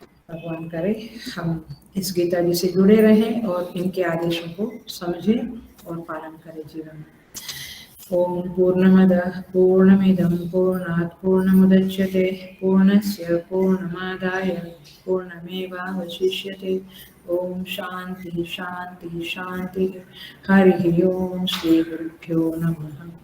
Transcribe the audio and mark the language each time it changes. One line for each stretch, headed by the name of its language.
Hindi: भगवान करे हम इस गीता जी से जुड़े रहें और इनके आदेशों को समझें और पालन करें जीवन में।
Sanskrit: ओम पूर्णमदः पूर्णमिदं पूर्णात् पूर्णमुदच्यते पूर्णस्य पूर्णमादाय पूर्णमेवावशिष्यते। ओम शांति शांति शांति। हरि ओम। श्री गुरुभ्यो नमः।